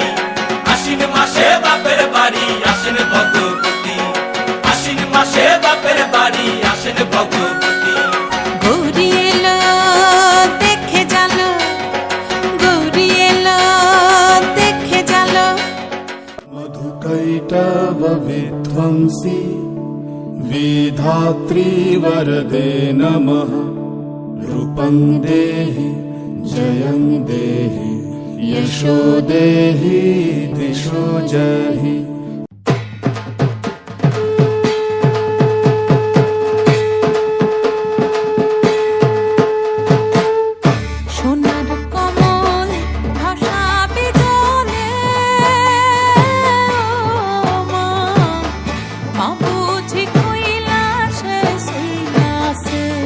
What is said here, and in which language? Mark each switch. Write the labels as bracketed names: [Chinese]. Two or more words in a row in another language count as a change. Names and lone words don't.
[Bangla] আশ্বিন মাসে বাপের বাড়ি আসেন ভগবতী, আশ্বিন মাসে বাপের বাড়ি আসেন ভগবতী। গৌরী এলো দেখে জানো, গৌরী এলো দেখে জানো। [Sanskrit] मधुकैटव विध्वंसी विधात्री वरदे नमः। रूपं देहि जयं देहि यशो देहि दिशो जहि। [Bangla] সোনার কমল ভাসাবে জলে, মা মা বুঝি কৈলাসে শৈলাসে।